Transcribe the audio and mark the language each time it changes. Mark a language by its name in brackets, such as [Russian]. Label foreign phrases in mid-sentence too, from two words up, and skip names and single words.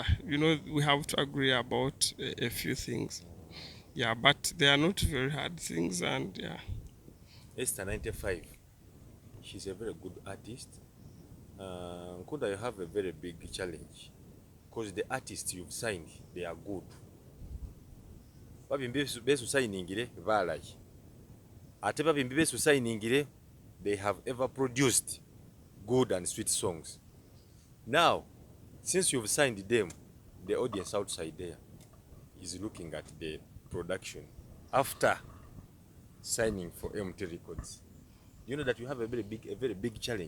[English] You know, we have to agree about a few things. Yeah, but they are not very hard things, and yeah. Esther 95, she's a very good artist. Nkunda, you have a very big challenge because the artists you've signed, they are good. [Masaaba] Babimbi besu signingire balai. Ate babimbi besu signingire, [English] they have ever produced good and sweet songs. Now, since you've signed them, the audience outside there is looking at the production after signing for MT Records. You know that you have a very big challenge.